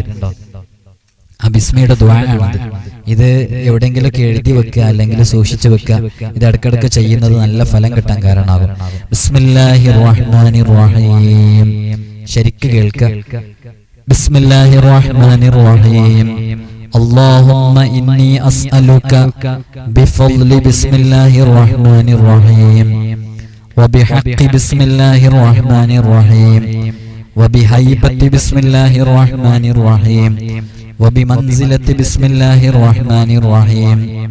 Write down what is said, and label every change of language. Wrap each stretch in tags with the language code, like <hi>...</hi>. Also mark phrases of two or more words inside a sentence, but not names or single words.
<ml>ആ ബിസ്മിയുടെ ദുആ ആണത്. ഇത് എവിടെയെങ്കിലൊക്കെ എഴുതി വെക്കുക, അല്ലെങ്കിൽ സൂക്ഷിച്ചു വെക്കുക. ഇത് ഇടയ്ക്കിടയ്ക്ക് ചെയ്യുന്നത് നല്ല ഫലം കിട്ടാൻ കാരണമാകും.</ml> <ar>بسم الله الرحمن الرحيم.</ar> <ml>ശരിക്ക് കേൾക്കുക.</ml> <ar>بسم الله الرحمن الرحيم. اللهم إني أسألك بفضل بسم الله الرحمن الرحيم وبحق بسم الله الرحمن الرحيم وبهيبة بسم الله الرحمن الرحيم وبمنزلة بسم الله الرحمن الرحيم</ar>